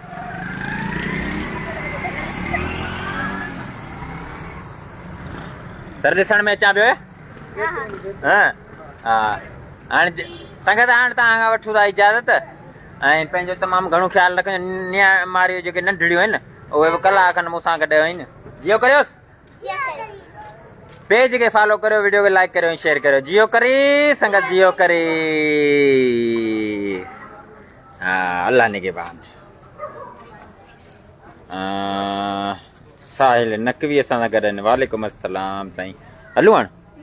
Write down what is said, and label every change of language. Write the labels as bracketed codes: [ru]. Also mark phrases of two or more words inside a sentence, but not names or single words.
[sd] सर ॾिसण में अचां पियो हाँ हाँ हाणे संगत हाणे तव्हां खां वठूं था इजाज़त ऐं पंहिंजो तमामु घणो ख़्यालु रखियो नियामारियूं जेके नंढड़ियूं आहिनि उहे बि कलाक खनि मूंसां गॾु आहिनि जियो करियोसि पेज खे फॉलो करियो वीडियो खे लाइक करियो ऐं शेयर करियो जियो करी संगत जियो करी हा अल्लाह निगहबान साहिल नकवी असां सां गॾु आहिनि [ar] وعليكم السلام [sd] साईं हलूं हाणे